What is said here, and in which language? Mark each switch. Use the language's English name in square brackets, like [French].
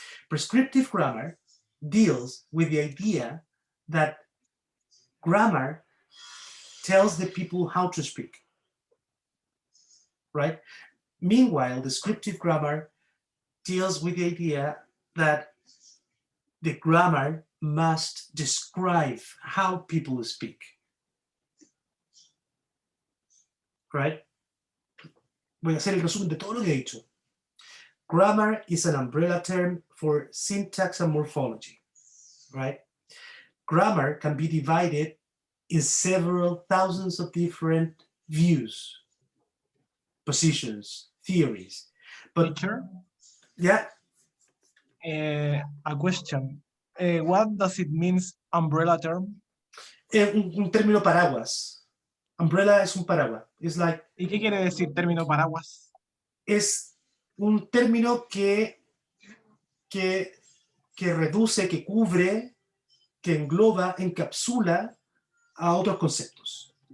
[English] Prescriptive grammar deals with the idea that grammar tells the people how to speak, right? Meanwhile, descriptive grammar deals with the idea that the grammar must describe how people speak, right? [Spanish] Voy a hacer el resumen de todo lo que he dicho. [English] Grammar is an umbrella term for syntax and morphology, right? Grammar can be divided in several thousands of different views, positions, theories. But Teacher, yeah, a question. What does it mean, umbrella term? [Spanish] un término paraguas. Umbrella es un paraguas. [English] It's like, [Spanish] ¿Y qué quiere decir término paraguas? es un término que reduce, que cubre, que engloba, encapsula a otros conceptos.